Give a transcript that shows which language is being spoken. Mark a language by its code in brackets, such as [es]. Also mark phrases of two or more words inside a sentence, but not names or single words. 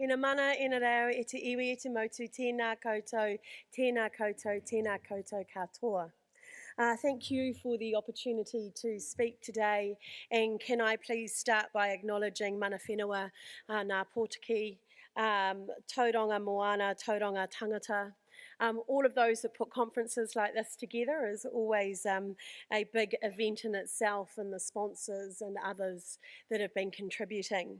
[mi] Moana, ina reo, e te iwi, e te motu, tēnā koutou, tēnā koutou, tēnā koutou katoa. [en] Thank you for the opportunity to speak today, and can I please start by acknowledging [mi] mana whenua, ngā Pōtiki, Tauranga Moana, Tauranga Tangata. [en] All of those that put conferences like this together is always a big event in itself, and the sponsors and others that have been contributing.